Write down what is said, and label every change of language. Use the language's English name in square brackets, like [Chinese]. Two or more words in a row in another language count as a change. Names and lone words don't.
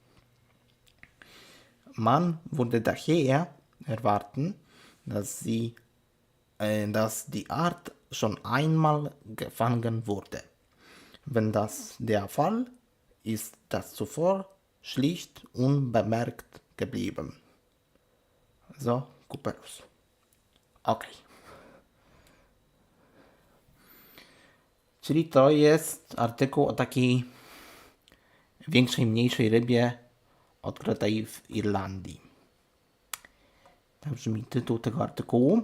[German] Man würde daher erwarten, dass die Art schon einmal gefangen wurde. Wenn das der Fall ist, das zuvor schlicht unbemerkt geblieben. So, Kuperus. Ok. [Polish] Czyli to jest artykuł o takiej większej, mniejszej rybie odkrytej w Irlandii. Tak brzmi tytuł tego artykułu.